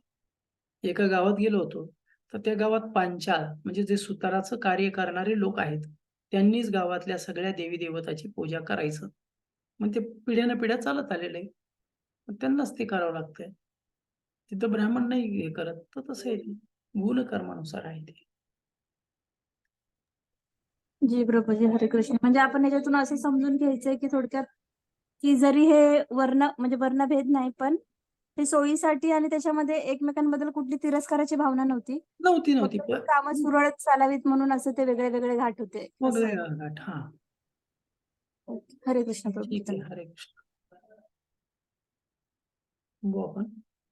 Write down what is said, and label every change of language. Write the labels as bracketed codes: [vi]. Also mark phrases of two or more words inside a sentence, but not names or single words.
[mr] एका गावात गेलो होतो, तर त्या गावात पांचाल म्हणजे जे सुताराचं कार्य करणारे लोक आहेत, त्यांनीच गावातल्या सगळ्या देवी-देवताची पूजा करायचं. मग ते पिढ्यानपिढ्या चालत आलेलं आहे. मग त्यांनाच ते करावं लागतंय. तिथं ब्राह्मण नाही हे करत, तर तसं आहे ते. गुणकर्मानुसार आहे ते. जी प्रभूजी, हरे कृष्ण. म्हणजे आपण ह्याच्यातून असं समजून घ्यायचंय की थोडक्यात की जरी हे म्हणजे वर्णभेद नाही, पण ते सोयीसाठी आणि त्याच्यामध्ये एकमेकांबद्दल कुठली तिरस्काराची भावना नव्हती. नव्हती. फक्त ती कामं सुरळीत चालावीत म्हणून असं ते वेगळे वेगळे घाट होते असं आहे. वेगळा घाट. हां. हरे कृष्ण प्रभूजी. ठीक आहे. हरे कृष्ण. बघू आपण.